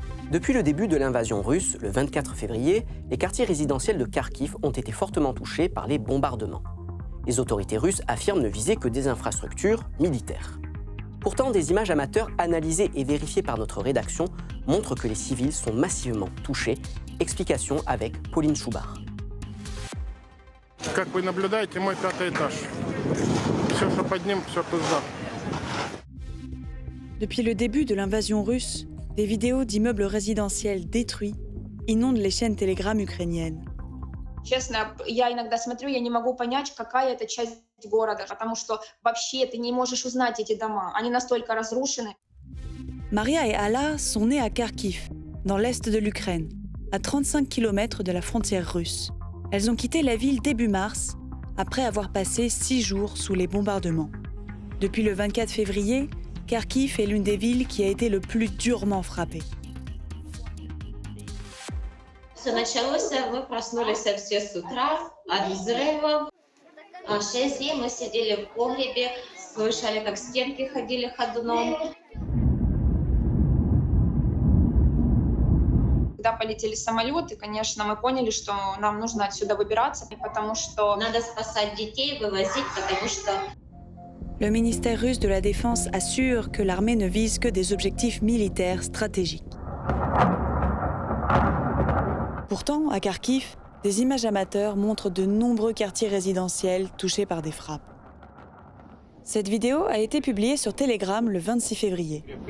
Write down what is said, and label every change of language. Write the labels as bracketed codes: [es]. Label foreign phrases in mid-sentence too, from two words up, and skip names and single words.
[fr] Depuis le début de l'invasion russe, le 24 février, les quartiers résidentiels de Kharkiv ont été fortement touchés par les bombardements. Les autorités russes affirment ne viser que des infrastructures militaires. Pourtant, des images amateurs analysées et vérifiées par notre rédaction montrent que les civils sont massivement touchés. Explication avec Pauline Schubart. [ru] Как вы наблюдаете, мой 5-й этаж. Все, что под ним, все туда. [fr] Depuis le début de l'invasion russe, des vidéos d'immeubles résidentiels détruits inondent les chaînes Telegram ukrainiennes. [ru] Честно, я иногда смотрю, я не могу понять, какая это часть города, потому что вообще ты не можешь узнать эти дома. Они настолько разрушены. [fr] Maria et Alla sont nées à Kharkiv, dans l'est de l'Ukraine, à 35 km de la frontière russe. Elles ont quitté la ville début mars, après avoir passé 6 jours sous les bombardements. Depuis le 24 février, Kharkiv est l'une des villes qui a été le plus durement frappée. [ru] Все началось, мы проснулись все с утра от взрывов. 6 дней мы сидели в погребе, слышали, как стенки ходили ходуном. Когда полетели самолеты, конечно, мы поняли, что нам нужно отсюда выбираться, потому что Надо спасать детей, вывозить, потому что [fr] Le ministère russe de la Défense assure que l'armée ne vise que des objectifs militaires stratégiques. Pourtant, à Kharkiv, des images amateurs montrent de nombreux quartiers résidentiels touchés par des frappes. Cette vidéo a été publiée sur Telegram le 26 février.